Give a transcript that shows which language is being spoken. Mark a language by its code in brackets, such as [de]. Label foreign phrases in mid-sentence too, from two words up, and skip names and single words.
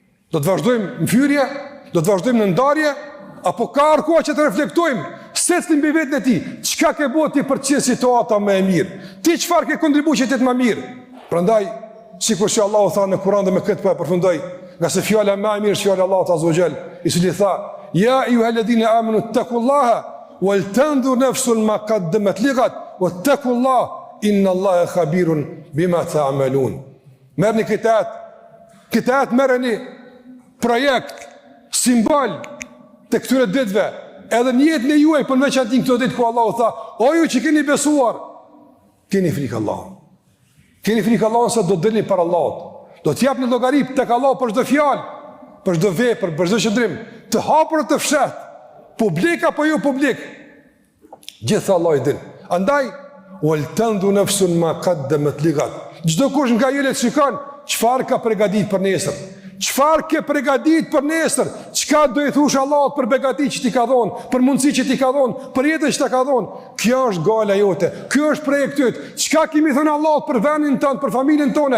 [sq] Do të vazhdojmë në fyrje, do të vazhdojmë në ndarje, apo ka arkoa që të reflektojmë, secili mbi vetën e tij, çka ke bëu ti për të qenë situata më e mirë? Ti çfarë ke kontribuar që të jetë më mirë? Prandaj, sikur që Allahu tha në Kur'an dhe me këtë po e përfundoj, nga se fjala më e mirë është fjala e Allahut [ar] عز وجل, [sq] i cili tha: [ar] "يا أيها الذين آمنوا اتقوا الله ولتنظر نفس ما قدمت لغد واتقوا الله إن الله خبير بما تعملون." [sq] Merrni këtë merrni projekt, simbol të këtyre ditëve, edhe në jetën e juaj, për veçantë këto ditë ku Allahu tha: "O ju që keni besuar, keni frikë Allahut. Keni frikë Allahut se do të dilni para Allahut. Do të japni llogari tek Allahu për çdo fjalë, për çdo vepër, për çdo qëndrim, të hapur të fshat, publik apo jo publik. Gjithë Allah i din. Andaj, [ar] ولتنظر نفس ما قدمت لغد." [sq] Çdo kush nga ju le të shikon çfarë ka përgatitur për nesër. Çfarë ke përgatitur për nesër? Çka do i thush Allahut për begati që ti ka dhënë, për mundësi që ti ka dhënë, për jetën që ti ka dhënë? Kjo është gala jote. Ky është projekti yt. Çka kemi thënë Allahut për vendin tonë, për familjen tonë?